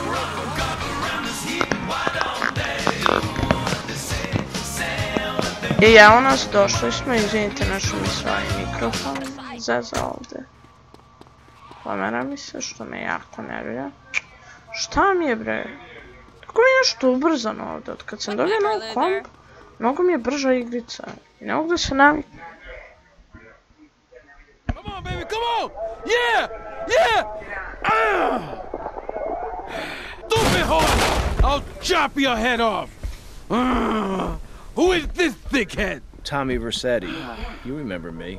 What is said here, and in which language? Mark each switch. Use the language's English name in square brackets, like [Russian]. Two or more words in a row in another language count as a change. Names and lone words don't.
[Serbian] I evo nas, došli smo, izvinite nešto mi svoj mikrofon zeza ovdje. Pomera mi se što me jako nervira. Šta mi je bre? Kako mi je nešto ubrzano ovdje, od kad sam dobio novu komp, mnogo mi je brža igrica i ne mogu da se naviknem. [English] Come on, baby, come on! Yeah! Yeah! Stupid horse! I'll chop your head off! Who is this thickhead? Tommy Vercetti. You remember me.